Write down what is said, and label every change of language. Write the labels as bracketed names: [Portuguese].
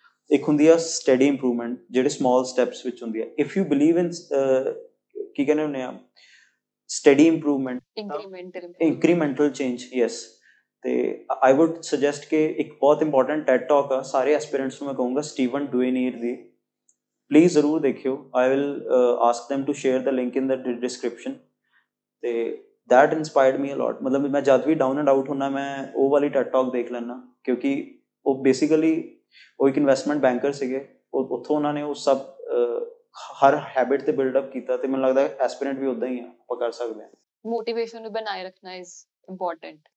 [Punjabi] ਇੱਕ ਹੁੰਦੀ ਆ ਸਟੱਡੀ ਇੰਪਰੂਵਮੈਂਟ, ਜਿਹੜੇ ਸਮਾਲ ਸਟੈਪਸ ਵਿੱਚ ਹੁੰਦੀ ਆ। [English] if you believe in [Punjabi] ਕੀ ਕਹਿੰਦੇ ਹੁੰਦੇ ਆ, study improvement, incremental change, yes. ਤੇ ਆਈ ਵੁੱਡ ਸੁਜੈਸਟ ਕਿ ਇੱਕ ਬਹੁਤ ਇੰਪੋਰਟੈਂਟ ਟੈਡ ਟਾਕ ਆ, ਸਾਰੇ ਐਸਪੀਰੈਂਟਸ ਨੂੰ ਮੈਂ ਕਹੂੰਗਾ, ਸਟੀਵਨ ਡੂਏਨੀਅਰ ਦੀ, ਪਲੀਜ਼ ਜ਼ਰੂਰ ਦੇਖਿਓ। [English] I will ask them to share the link in the description। ਤੇ that inspired me a lot। [Punjabi] ਮਤਲਬ ਮੈਂ ਜਦ ਵੀ ਡਾਊਨ ਐਂਡ ਆਊਟ ਹੁੰਦਾ ਮੈਂ ਉਹ ਵਾਲੀ ਟੈਡ ਟਾਕ ਦੇਖ ਲੈਂਦਾ, ਕਿਉਂਕਿ ਉਹ ਬੇਸਿਕਲੀ ਉਹ ਇੱਕ ਇਨਵੈਸਟਮੈਂਟ ਬੈਂਕਰ ਸੀਗੇ, ਉੱਥੋਂ ਉਹਨਾਂ ਨੇ ਉਹ ਸਭ ਹਰ ਹੈਬਿਟ ਤੇ ਬਿਲਡਅਪ ਕੀਤਾ, ਤੇ ਮੈਨੂੰ ਲੱਗਦਾ ਐਸਪੀਰੈਂਟ ਵੀ ਉੱਦਾਂ ਹੀ ਆ, ਆਪਾਂ ਕਰ ਸਕਦੇ ਹਾਂ। ਮੋਟੀਵੇਸ਼ਨ ਨੂੰ ਬਣਾਏ ਰੱਖਣਾ ਇਜ਼ ਇੰਪੋਰਟੈਂਟ।